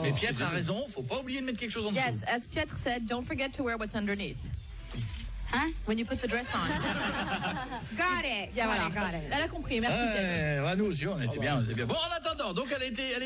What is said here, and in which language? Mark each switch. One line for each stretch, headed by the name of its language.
French: Mais Pietre a raison, faut pas oublier de mettre quelque chose en dessous.
English: Yes, as Pietro said, don't forget to wear what's underneath. Huh? When you put the dress on. Got it.
French: Yeah, voilà.
English: Got it.
French: Elle a compris, merci Pietro. Nous aussi, on était bien. Bon, en attendant, donc elle est